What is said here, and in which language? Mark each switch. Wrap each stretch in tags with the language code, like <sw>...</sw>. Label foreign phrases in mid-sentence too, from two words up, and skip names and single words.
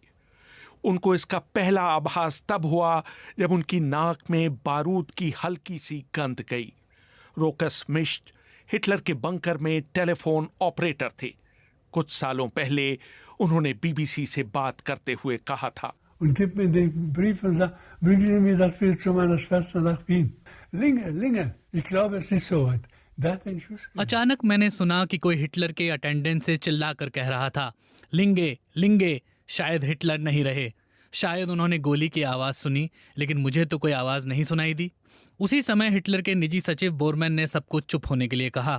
<hi>उनको इसका पहला आभास तब हुआ जब उनकी नाक में बारूद की हल्की सी गंध गई। रोकस मिश्ट हिटलर के बंकर में</hi> <en>telephone operator</en> <hi>थे। कुछ सालों पहले उन्होंने बीबीसी से बात करते हुए कहा था,</hi> <de>und gibt mir den Brief und sagt, bringen Sie mir das Bild zu meiner Schwester nach Wien. Linge, ich glaube, es ist soweit.</de> <hi>अचानक मैंने सुना कि कोई हिटलर के अटेंडेंट से चिल्लाकर कह रहा था, लिंगे। शायद हिटलर नहीं रहे। शायद उन्होंने गोली की आवाज़ सुनी, लेकिन मुझे तो कोई आवाज़ नहीं सुनाई दी। उसी समय हिटलर के निजी सचिव बोरमैन ने सबको चुप होने के लिए कहा।</hi>